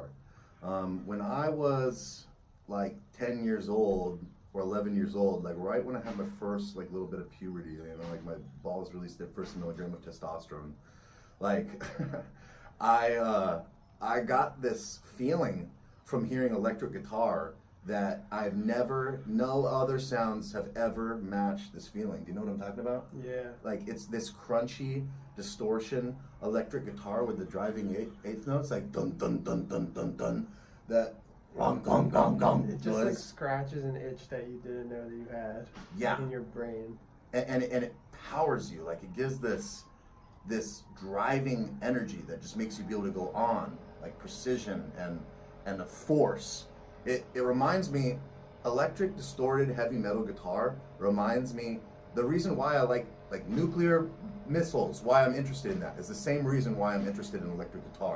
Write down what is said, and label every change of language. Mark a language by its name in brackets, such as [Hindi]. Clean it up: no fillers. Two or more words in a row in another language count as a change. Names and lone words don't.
[English] When I was like 10 years old or 11 years old, like right when I had my first like little bit of puberty, you know, like my balls released their first milligram of testosterone, like I got this feeling from hearing electric guitar that no other sounds have ever matched this feeling. Do you know what I'm talking about? Yeah. Like it's this crunchy distortion electric guitar with the driving eighth notes, like dun dun dun dun dun dun. That gong gong gong gong. It just like scratches an itch that you didn't know that you had. Yeah. In your brain. And it powers you. Like it gives this driving energy that just makes you be able to go on, like precision and a force. It reminds me, electric distorted heavy metal guitar reminds me, the reason why I like nuclear missiles, why I'm interested in that is the same reason why I'm interested in electric guitar.